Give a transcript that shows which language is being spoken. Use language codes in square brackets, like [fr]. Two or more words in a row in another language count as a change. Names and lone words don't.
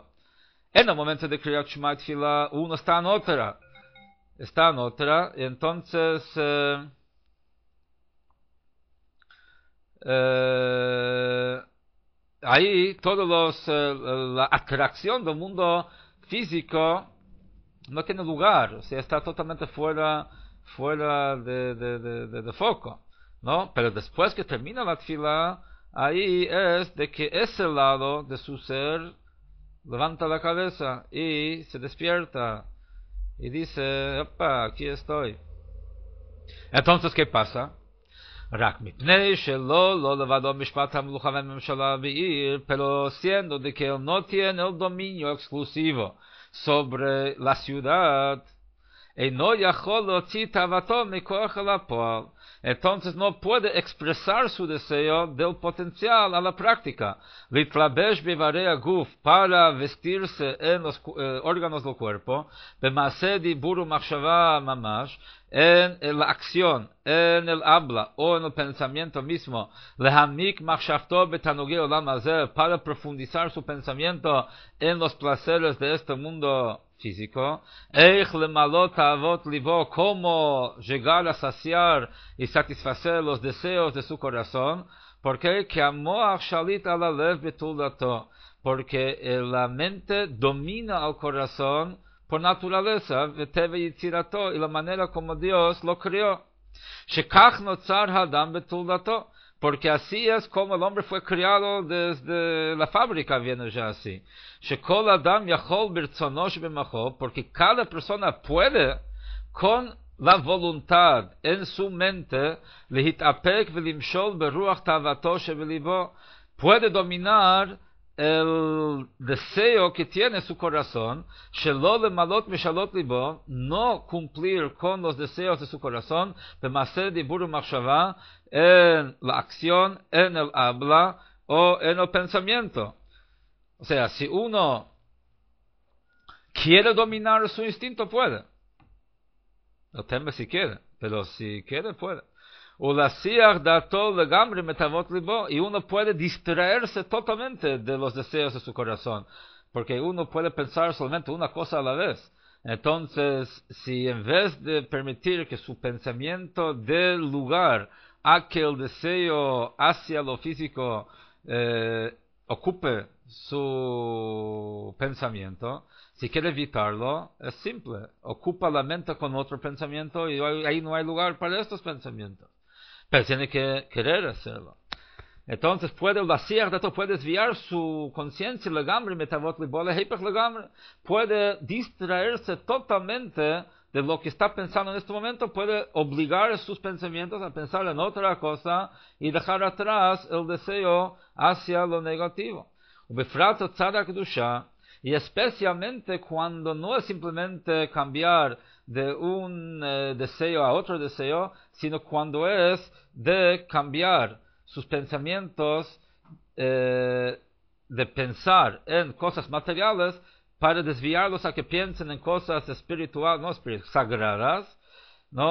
[es] En el momento de Kriyat Shema Tefillah, uno está en otra, y entonces ahí la atracción del mundo físico no tiene lugar, o sea, está totalmente fuera de foco, ¿no? Pero después que termina la tefilá, ahí es de que ese lado de su ser levanta la cabeza y se despierta y dice, opa, aquí estoy. Entonces, ¿qué pasa? [he] רק מפני שלא לא לבדו משפט המלוכה והממשלה בעיר, [es] pero siendo de que él no tiene el dominio exclusivo sobre la ciudad, no [he] יכול להוציא תאוותו מכוח אל הפועל, [es] entonces no puede expresar su deseo del potencial a la práctica, [he] להתלבש באיברי הגוף, [es] para vestirse en los órganos del cuerpo, [he] במעשה דיבור ומחשבה ממש, [es] en la acción, en el habla o en el pensamiento mismo, [he] להעמיק מחשבתו בתענוגי עולם הזה, [es] para profundizar su pensamiento en los placeres de este mundo físico, [he] איך למלא תאוות ליבו, [es] cómo llegar a saciar y satisfacer los deseos de su corazón, porque que [he] המוח שליט על הלב בתולדתו, [es] porque la mente domina al corazón por naturaleza, [he] וטבע יצירתו, [es] y la manera como Dios lo creó. [he] שכך נוצר האדם בתולדתו, [es] porque así es como el hombre fue criado desde la fábrica, viene ya así. [he] שכל אדם יכול ברצונו שבמוחו, [es] porque cada persona puede, con la voluntad en su mente, [he] להתאפק ולמשול ברוח תאוותו שבליבו, [es] puede dominar el deseo que tiene su corazón, [he] שלא למלא משאלות ליבו, [es] no cumplir con los deseos de su corazón, [he] במעשה דיבור ומחשבה, [es] en la acción, en el habla o en el pensamiento. O sea, si uno quiere dominar su instinto, puede. El tema es si quiere, pero si quiere, puede. [he] ולהסיח דעתו לגמרי מתאוות ליבו, [es] y uno puede distraerse totalmente de los deseos de su corazón, porque uno puede pensar solamente una cosa a la vez. Entonces, si en vez de permitir que su pensamiento dé lugar a que el deseo hacia lo físico ocupe su pensamiento, si quiere evitarlo, es simple, ocupa la mente con otro pensamiento y ahí no hay lugar para estos pensamientos. Pero tiene que querer hacerlo. Entonces puede desviar su conciencia [he] לגמרי מתאוות ליבו, [es] puede distraerse totalmente de lo que está pensando en este momento, puede obligar sus pensamientos a pensar en otra cosa y dejar atrás el deseo hacia lo negativo. Y especialmente cuando no es simplemente cambiar de un deseo a otro deseo, sino cuando es de cambiar sus pensamientos de pensar en cosas materiales para desviarlos a que piensen en cosas espirituales, no sagradas, ¿no?